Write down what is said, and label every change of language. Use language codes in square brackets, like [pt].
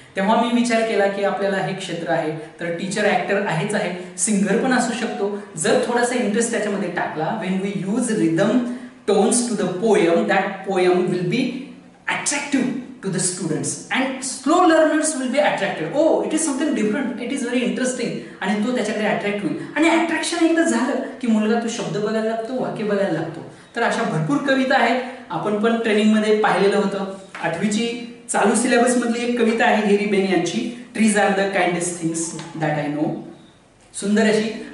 [mr] तेव्हा मी विचार केला की आपल्याला हे क्षेत्र आहे तर टीचर ॲक्टर आहेच आहे, सिंगर पण असू शकतो. जर थोडासा इंटरेस्ट त्याच्यामध्ये टाकला, [en] When we use rhythm tones to the poem, that poem will be attractive to the students and slow learners will be attracted. Oh, it is something different, it is very interesting. [mr] आणि तो त्याच्याकडे attract होईल आणि attraction एकदा झालं की मुलगा तो शब्द बघायला लागतो, वाक्य बघायला लागतो. तर अशा भरपूर कविता आहेत. आपण पण ट्रेनिंगमध्ये पाहिलेलं होतं. 8वीची चालू सिलेबस मधली एक कविता आहे हेरी बेन यांची, [en] Trees are the kindest things that I know. [mr] सुंदर अशी.